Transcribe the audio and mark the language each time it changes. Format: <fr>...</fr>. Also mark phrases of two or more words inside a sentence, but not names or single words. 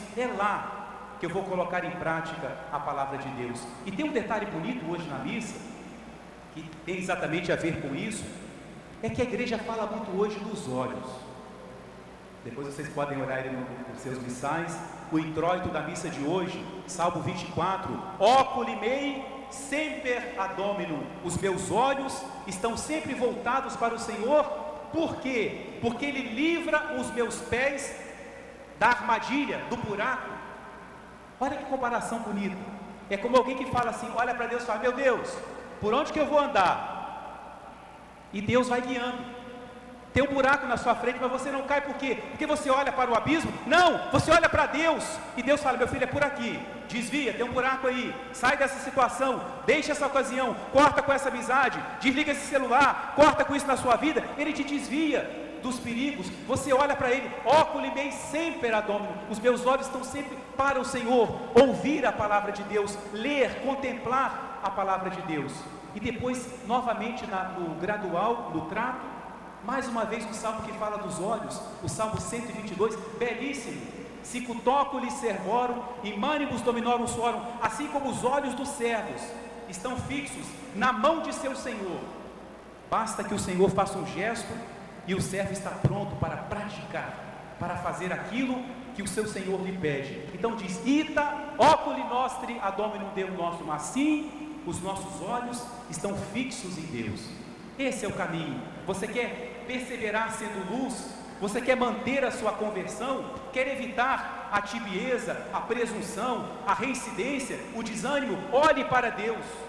<pt>É lá que eu vou colocar em prática a palavra de Deus. E tem um detalhe bonito hoje na missa, que tem exatamente a ver com isso, é que a igreja fala muito hoje dos olhos. Depois vocês podem olhar ele nos seus missais. O introito da missa de hoje, Salmo 24:</pt> <la>Oculi mei semper ad Dominum.</la> <pt>Os meus olhos estão sempre voltados para o Senhor. Por quê? Porque Ele livra os meus pés da armadilha, do buraco. Olha que comparação bonita. É como alguém que fala assim, olha para Deus e fala: meu Deus, por onde que eu vou andar? E Deus vai guiando. Tem um buraco na sua frente, mas você não cai. Por quê? Porque você olha para o abismo? Não, você olha para Deus, e Deus fala: meu filho, é por aqui, desvia, tem um buraco aí, sai dessa situação, deixa essa ocasião, corta com essa amizade, desliga esse celular, corta com isso na sua vida. Ele te desvia dos perigos. Você olha para Ele,</pt> <la>oculi mei semper ad Dominum.</la> <pt>Os meus olhos estão sempre para o Senhor, ouvir a palavra de Deus, ler, contemplar a palavra de Deus. E depois, novamente, no gradual, no trato, mais uma vez o salmo que fala dos olhos, o Salmo 122, belíssimo.</pt> <la>Sicutóculis servorum, imanibus dominorum suorum.</la> <pt>Assim como os olhos dos servos estão fixos na mão de seu Senhor, basta que o Senhor faça um gesto e o servo está pronto para praticar, para fazer aquilo que o seu Senhor lhe pede. Então diz:</pt> <la>ita oculi nostri ad Dominum Deum nostrum.</la> <pt>Assim os nossos olhos estão fixos em Deus. Esse é o caminho. Você quer perseverar sendo luz? Você quer manter a sua conversão? Quer evitar a tibieza, a presunção, a reincidência, o desânimo? Olhe para Deus.</pt>